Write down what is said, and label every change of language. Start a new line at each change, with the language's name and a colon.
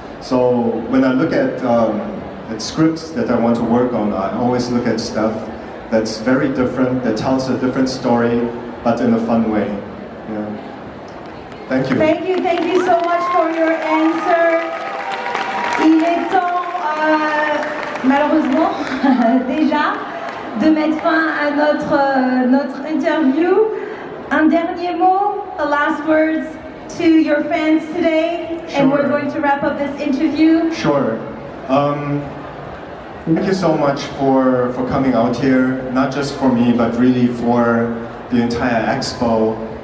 English: So when I look at scripts that I want to work on, I always look at stuff that's very different, that tells a different story, but in a fun way. Yeah. Thank you. Thank you so much for your answer.
French: Il est temps, malheureusement, déjà, de mettre fin à notre interview. Un dernier mot,
English: the last words to your fans today, and we're going to wrap up this interview. Sure. Thank you so much for coming out here, not just for me, but really for the entire expo.